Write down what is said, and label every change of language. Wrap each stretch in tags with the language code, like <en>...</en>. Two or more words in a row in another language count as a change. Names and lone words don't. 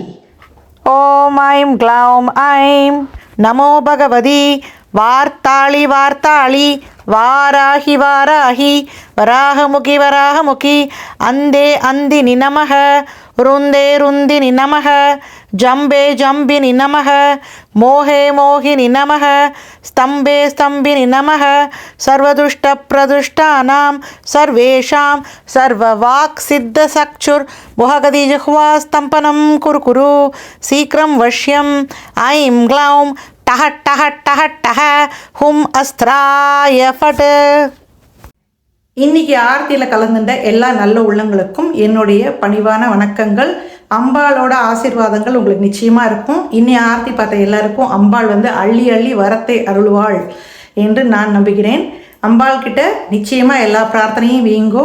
<sa>ओम ऐं ग्लौं ऐं नमो भगवती वार्ताळि वार्ताळि वाराहि वाराहि वराहमुखि वराहमुखि अंदे अंदिनि नमः रुंदे रुंदिनि नमः जम्बे जम्बिनि नमः मोहे मोहिनि नमः स्तंभे स्तंभिनि नमः सर्वदुष्टप्रदुष्टानां सर्वेषां सर्ववाक्सिद्धचक्षुर्मुहगतिजिह्वास्तम्भनं कुरु कुरु शीघ्रं वश्यं ऐं ग्लौं टह टह टह टह हुं अस्त्राय फट.</sa> <ta>இன்னைக்கு ஆர்த்தியில் கலந்துட்ட எல்லா நல்ல உள்ளங்களுக்கும் என்னுடைய பணிவான வணக்கங்கள். அம்பாளோட ஆசீர்வாதங்கள் உங்களுக்கு நிச்சயமாக இருக்கும். இன்னி ஆர்த்தி பார்த்த எல்லாருக்கும் அம்பாள் அள்ளி அள்ளி வரத்தை அருள்வாள் என்று நான் நம்புகிறேன். அம்பாள் கிட்ட நிச்சயமாக எல்லா பிரார்த்தனையும் வீங்கோ.</ta>